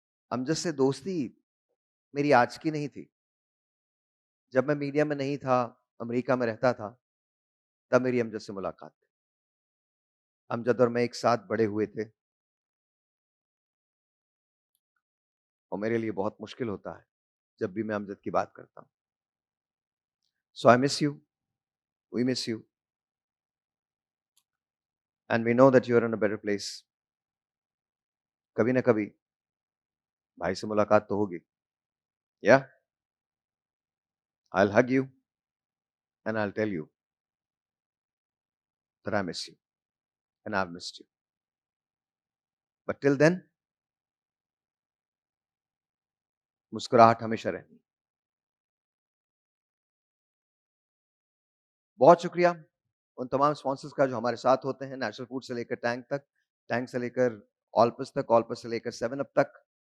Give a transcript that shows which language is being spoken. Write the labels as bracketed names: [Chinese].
[Urdu] امجد سے دوستی میری آج کی نہیں تھی. جب میں میڈیا میں نہیں تھا، امریکہ میں رہتا تھا، تب میری امجد سے ملاقات تھی. امجد اور میں ایک ساتھ بڑے ہوئے تھے اور میرے لیے بہت مشکل ہوتا ہے جب بھی میں امجد کی بات کرتا ہوں. [English] So I miss you, we miss you, and we know that you are in a better place. [Urdu] کبھی نہ کبھی بھائی سے ملاقات تو ہوگی. [English] Yeah, I'll hug you and I'll tell you that I miss you and I've missed you. But till then, [Urdu] مسکراہٹ ہمیشہ رہنی. بہت شکریہ ان تمام اسپانسرز کا جو ہمارے ساتھ ہوتے ہیں، نیچرل فوڈ سے لے کر ٹینک تک، ٹینک سے لے کر آلپس تک، آلپس سے لے کر 7 اپ تک.